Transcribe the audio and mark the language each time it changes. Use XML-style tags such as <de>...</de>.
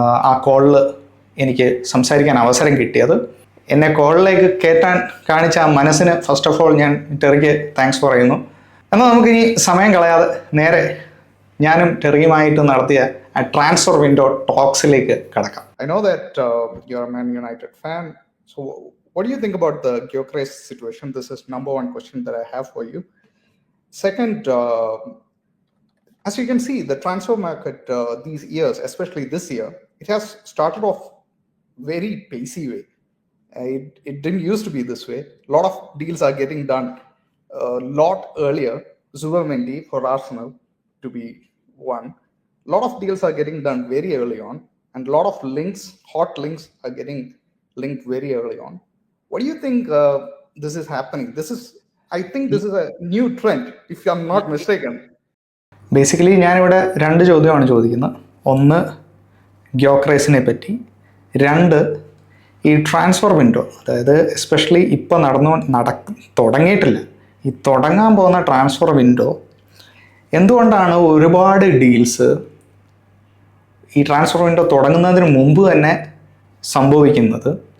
<ml>ആ കോളിൽ എനിക്ക് സംസാരിക്കാൻ അവസരം കിട്ടിയത്, എന്നെ കോളിലേക്ക് കയറ്റാൻ കാണിച്ച ആ മനസ്സിന്</ml> <en>first of all</en> <ml>ഞാൻ ടെറിക്ക് താങ്ക്സ് പറയുന്നു. എന്നാൽ നമുക്കിനി സമയം കളയാതെ നേരെ ഞാനും ടെറിയുമായിട്ട് നടത്തിയ ആ ട്രാൻസ്ഫർ വിൻഡോ ടോക്സിലേക്ക് കടക്കാം.</ml> <en>I know that you're a Man United fan. So what do you think about the Gyökeres situation? This is number one question that I have for you. Second, as you can see, the transfer market these years, especially this year, it has started off very pacey way. It didn't used to be this way. A lot of deals are getting done a lot earlier. Zubimendi for Arsenal to be one. A lot of deals are getting done very early on, and a lot of hot links are getting linked very early on. What do you think this is happening? I think this is a new trend, if I'm not mistaken.</en> <ml>Basically ഞാനിവിടെ രണ്ട് ചോദ്യമാണ് ചോദിക്കുന്നത്. ഒന്ന് ഗ്യോക്രേസിനെ പറ്റി, രണ്ട് ഈ transfer window, അതായത് especially ഇപ്പോൾ തുടങ്ങിയിട്ടില്ല, ഈ തുടങ്ങാൻ പോകുന്ന ട്രാൻസ്ഫർ വിൻഡോ എന്തുകൊണ്ടാണ് ഒരുപാട് ഡീൽസ് ഈ ട്രാൻസ്ഫർ വിൻഡോ തുടങ്ങുന്നതിന് മുമ്പ് തന്നെ സംഭവിക്കുന്നത്?</ml>